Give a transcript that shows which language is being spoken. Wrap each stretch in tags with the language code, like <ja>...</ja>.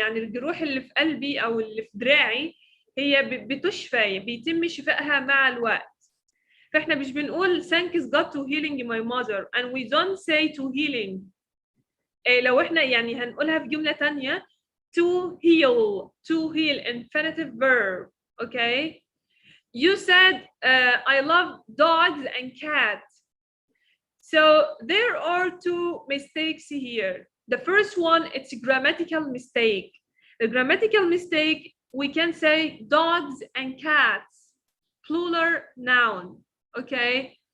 <ar>يعني الجروح اللي في قلبي أو اللي في دراعي هي بتشفى بيتم شفائها مع الوقت.</ar> <en>فإحنا مش بنقول thanks God to healing my mother and we don't say to healing.</en> <ar>لو إحنا يعني هنقولها في جملة تانية to heal infinitive verb.</ar> <en>Okay. You said I love dogs and cats. So there are two mistakes here. The first one, it's a grammatical mistake. The grammatical mistake, we can say dogs and cats, plural noun. Okay.</en>